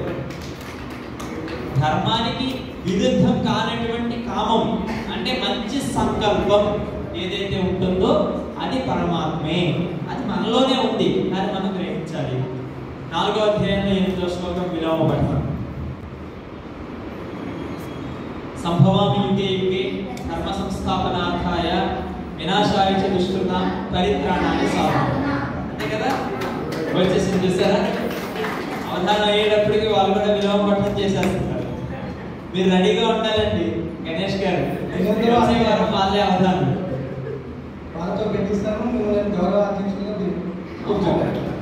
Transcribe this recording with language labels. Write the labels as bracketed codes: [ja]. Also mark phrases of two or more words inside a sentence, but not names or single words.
[te] ధర్మానికి విరుద్ధం కానటువంటి కామం అంటే మంచి సంకల్పం ఏదైతే ఉంటుందో అది పరమాత్మే, అది మనలోనే ఉంది, దాన్ని మనం గ్రహించాలి. 4వ అధ్యాయంలో 8వ శ్లోకం విలోమ పఠనం. [sa] సంభవామి యుగే యుగే ధర్మ సంస్థాపనార్థాయ వినాశాయ చ దుష్కృతాం పరిత్రాణాయ సాధనాయ. [te] అంతే కదా, వచ్చేసింది చూసారా? అవధానం అయ్యేటప్పటికి వాళ్ళు కూడా విలోమ పఠనం చేసేస్తున్నారు. మీరు రెడీగా ఉండాలండి. గణేష్ గారు వాళ్ళే అవధానం వాళ్ళతో పెట్టిస్తాను. మిమ్మల్ని గౌరవ అధ్యక్షులుగా కూర్చోండి.